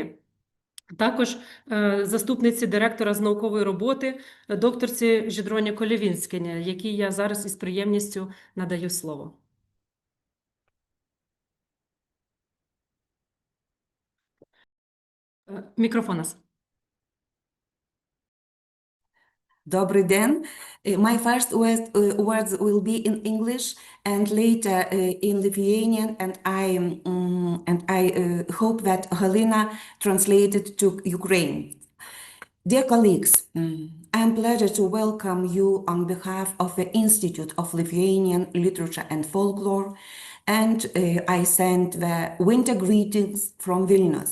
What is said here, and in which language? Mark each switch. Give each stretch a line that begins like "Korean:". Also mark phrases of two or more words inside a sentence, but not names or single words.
Ukrainian: Також заступниці директора з наукової роботи, докторці Жідроні Колєвінськіні, якій я зараз із приємністю надаю слово. Мікрофон нас. Добрий день.
English: My first words will be in English and later in Lithuanian, and I hope that Halina translated to Ukraine. Dear colleagues, I'm pleased to welcome you on behalf of the Institute of Lithuanian Literature and Folklore, and I send the winter greetings from Vilnius.